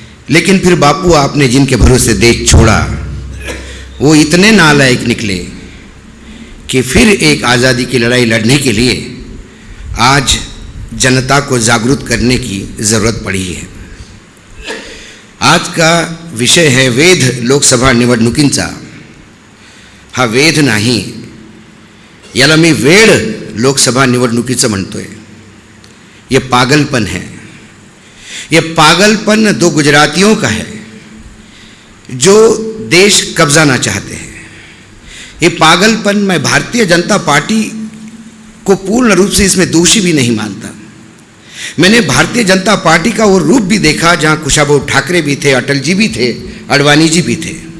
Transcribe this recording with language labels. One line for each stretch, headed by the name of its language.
Hindi: लेकिन फिर बापू आपने जिनके भरोसे देश छोड़ा वो इतने नालायक निकले कि फिर एक आज़ादी की लड़ाई लड़ने के लिए आज जनता को जागरूक करने की ज़रूरत पड़ी है।
Marathi: आज का विषय है वेध लोकसभा निवडणुकींचा। हा वेध नाही, याला मी वेड लोकसभा निवडणुकीचं म्हणतोय।
Hindi: ये पागलपन है। ये पागलपन दो गुजरातियों का है जो देश कब्जाना चाहते हैं। ये पागलपन मैं भारतीय जनता पार्टी को पूर्ण रूप से इसमें दोषी भी नहीं मानता। मैंने भारतीय जनता पार्टी का वो रूप भी देखा जहां कुशाभाऊ ठाकरे भी थे, अटल जी भी थे, अडवाणी जी भी थे।